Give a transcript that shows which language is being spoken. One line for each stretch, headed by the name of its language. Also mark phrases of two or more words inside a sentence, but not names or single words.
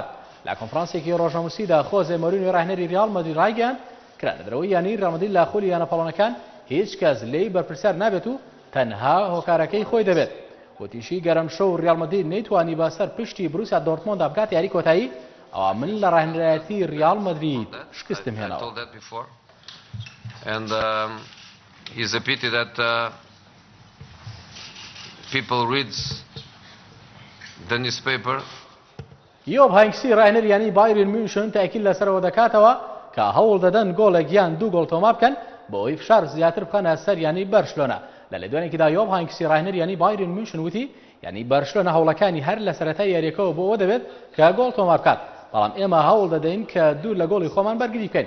Central Kurdish: لە کۆنفرانسێکی ڕۆژناموسیدا خۆزێ مۆرینۆی ڕاهێنەری ریال مەدرید ڕایگەیاند کرانەدەرەوەی یانی ریال مەدرید لە خولیانە پەڵۆنەکان هیچ کەس لێی بەرپرسیار نابێت و تەنها هۆکارەکەی خۆی دەبێت. وتیشی گەرم شەو ریال مەدرید نەیتوانی بەسەر پشتی بروسیا دۆرتمۆند بکات یاری کۆتایی ئەوە من لە ڕاهێنەرایەتی ریال مەدرید شکستم هێناوە.
English: And it's a pity that people read the newspaper.
Central Kurdish: یۆب هاینکسی ڕاهێنەریانی بایرن میونشن تاکید لەسەرەوە دەکاتەوە کە هەوڵ دەدەن گۆڵێک یان 2 گۆڵ تۆمار بکەن بۆ ئەوەی فشار زیاتر بکەنە سەر یانی بەرشلۆنە. لە لەدوانێکیدا یۆب هاینکسی ڕاهێنەریانی بایرن میونشن وتی یانی بەرشلۆنە هەوڵەکانی هەر لە سەرەتای یاریەکەوە بۆ ئەوە دەبێت کە گۆڵ تۆمار بکات، بەڵام ئێمە هەوڵ دەدەین کە دوور لە گۆڵی خۆمان بەرگری بکەین.